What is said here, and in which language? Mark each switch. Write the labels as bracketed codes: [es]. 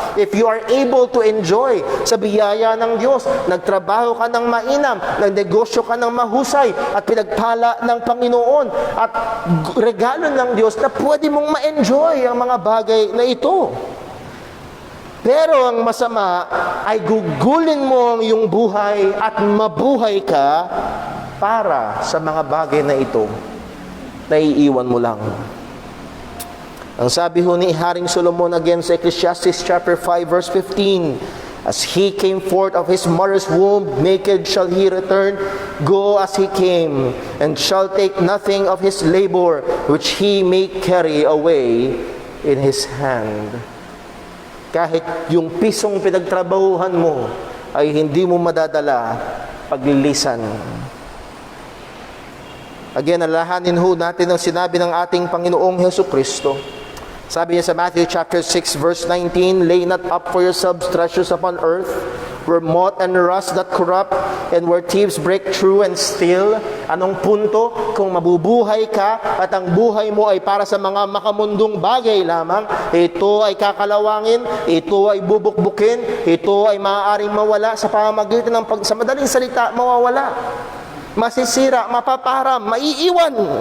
[en] If you are able to enjoy [tl] sa biyaya ng Diyos, nagtrabaho ka ng mainam, nagnegosyo ka ng mahusay, at pinagpala ng Panginoon, at regalo ng Diyos na pwede mong ma-enjoy ang mga bagay na ito. Pero ang masama ay gugulin mo ang iyong buhay at mabuhay ka para sa mga bagay na ito na iiwan mo lang. Ang sabi ho ni Haring Solomon again sa [en] Ecclesiastes chapter 5 verse 15, as he came forth of his mother's womb, naked shall he return, go as he came, and shall take nothing of his labor, which he may carry away in his hand. [tl] Kahit yung pisong pinagtrabahuhan mo ay hindi mo madadala paglilisan. Again, alalahanin ho natin ang sinabi ng ating Panginoong Hesukristo. Sabi niya sa [en] Matthew chapter 6 verse 19, lay not up for yourselves treasures upon earth, where moth and rust that corrupt, and where thieves break through and steal. [tl] Anong punto? Kung mabubuhay ka at ang buhay mo ay para sa mga makamundong bagay lamang, ito ay kakalawangin, ito ay bubukbukin, ito ay maaaring mawala sa pamamagitan ng sa madaling salita, mawawala, masisira, mapaparam, maiiwan.